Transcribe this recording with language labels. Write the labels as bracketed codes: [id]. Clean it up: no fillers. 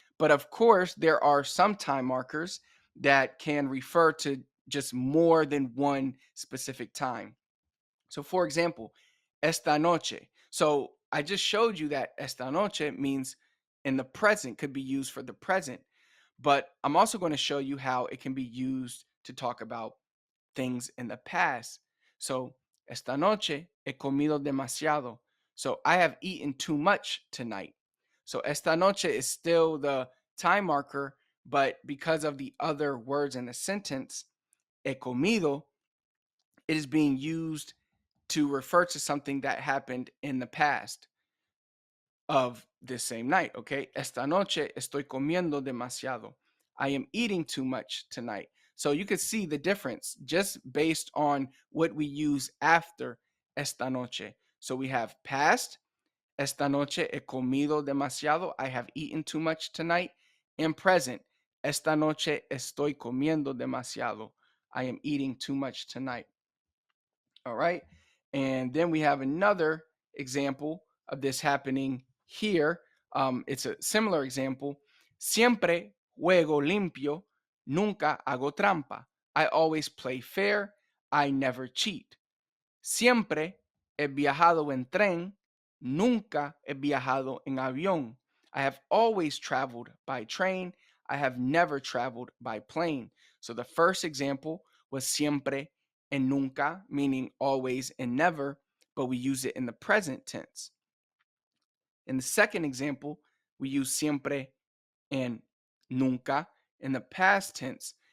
[en] But of course, there are some time markers that can refer to just more than one specific time. So for example, [es] esta noche. [en] So I just showed you that esta noche means in the present, could be used for the present. But I'm also going to show you how it can be used to talk about things in the past. [es] So esta noche he comido demasiado. [en] So I have eaten too much tonight. So [es] esta noche [en] is still the time marker, but because of the other words in the sentence, [es] he comido, [en] it is being used to refer to something that happened in the past of this same night, okay? [es] Esta noche estoy comiendo demasiado. [en] I am eating too much tonight. So you could see the difference just based on what we use after [es] esta noche. [en] So we have past, [es] esta noche he comido demasiado. [en] I have eaten too much tonight. And present, [es] esta noche estoy comiendo demasiado. [en] I am eating too much tonight. All right. And then we have another example of this happening here. It's a similar example. [es] Siempre juego limpio, nunca hago trampa. [en] I always play fair. I never cheat. [es] Siempre he viajado en tren, nunca he viajado en avión. [en] I have always traveled by train. I have never traveled by plane. So the first example was siempre and nunca, meaning always and never, but we use it in the present tense. In the second example, we use siempre and nunca in the past tense.